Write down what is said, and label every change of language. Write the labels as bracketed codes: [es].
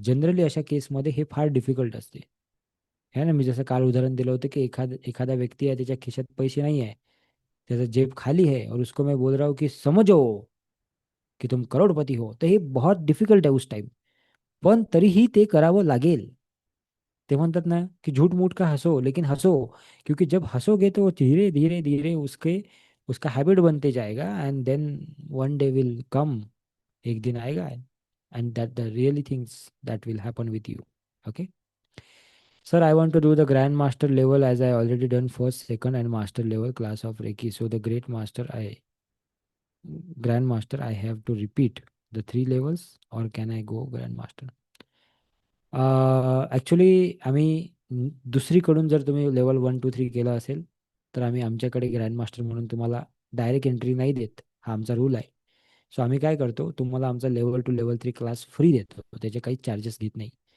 [mr] Generally अशा केसमध्ये हे फार डिफिकल्ट असते. है ना, मी जसं काल उदाहरण दिलं होतं की एखादा व्यक्ती आहे, त्याच्या खिशात पैसे नाही आहे, त्याचा [hi] जेब खाली है और उसको मैं बोल रहा हूँ कि समझो की तुम करोडपती हो, [mr] तर हे बहुत डिफिकल्ट आहे उस टाइम. पण तरीही ते करावं लागेल. ते म्हणतात ना कि [hi] झूठ मूठ का हंसो लेकिन हंसो, क्योंकि जब हंसोगे तो धीरे धीरे धीरे उसका हैबिट बनते जाएगा, [en] and then one day will come, [hi] एक दिन आएगा, [en] And that the really things that will happen with you. Okay sir, I want to do the grandmaster level as I already done first, second and master level class of Reiki. So the great master grandmaster, I have to repeat the 3 levels or can I go grandmaster? [mr] Actually आम्ही दुसरीकडून जर तुम्ही level 1, 2, 3 केलं असेल तर आम्ही आमच्याकडे grandmaster म्हणून तुम्हाला डायरेक्ट एंट्री नाही देत, हा आमचा रूल आहे. सो आम्ही काय करतो, तुम्हाला आमचा लेवल 2 लेवल 3 क्लास फ्री देतो, त्याचे काही चार्जेस घेत नाही.